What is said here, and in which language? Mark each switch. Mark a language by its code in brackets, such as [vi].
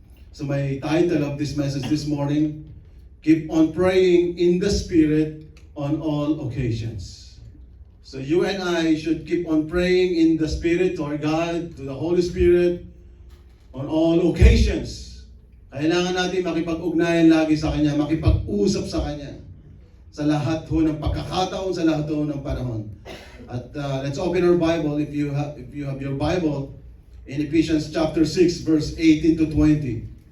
[en] So my title of this message this morning, keep on praying in the Spirit on all occasions. So you and I should keep on praying in the Spirit to our God, to the Holy Spirit, on all occasions. [tl] Kailangan natin makipag-ugnayan lagi sa Kanya, makipag-usap sa Kanya, sa lahat ho ng pagkakataon, sa lahat ho ng panahon. [en] At let's open our Bible, if you have your Bible, in Ephesians chapter 6, verse 18 to 20.